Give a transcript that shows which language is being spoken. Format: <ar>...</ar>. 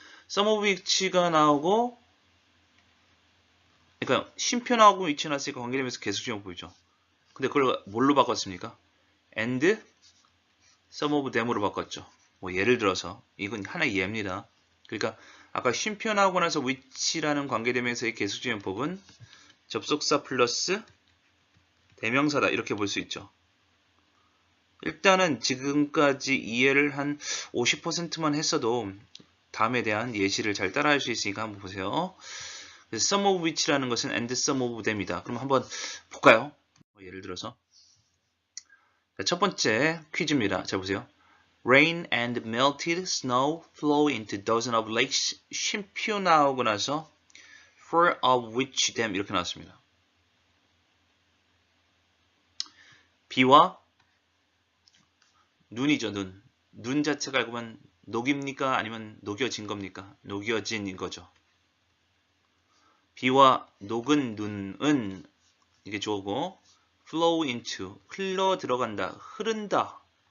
<en>some of which</en> <ko>가 나오고 그러니까 쉼표 나오고 which 나왔으니까 관계되면서 계속적용 보이죠. 근데 그걸 뭘로 바꿨습니까?</ko> <en>and some of them</en> <ko>으로 바꿨죠. 뭐 예를 들어서 이건 하나의 예입니다. 그러니까 아까 쉼표 나오고 나서 which라는 관계대명사의 계속조용법은 접속사 플러스 대명사다 이렇게 볼 수 있죠. 일단은 지금까지 이해를 한 50%만 했어도 다음에 대한 예시를 잘 따라할 수 있으니까 한번 보세요.</ko> <en>some of which</en> <ko>라는 것은</ko> <en>and some of them</en> <ko>이다. 그럼 한번 볼까요? 예를 들어서 첫 번째 퀴즈입니다. 자 보세요.</ko> <en>Rain and melted snow flow into dozens of lakes.</en> <ko>쉼표 나오고 나서</ko> <en>for of which them</en> <ko>이렇게 나왔습니다. 비와 눈이죠. 눈 자체가 알고 보면 녹입니까? 아니면 녹여진 겁니까? 녹여진 거죠. 비와 녹은 눈은 이게 주어고 flow into 흘러 들어간다, 흐른다.</ko>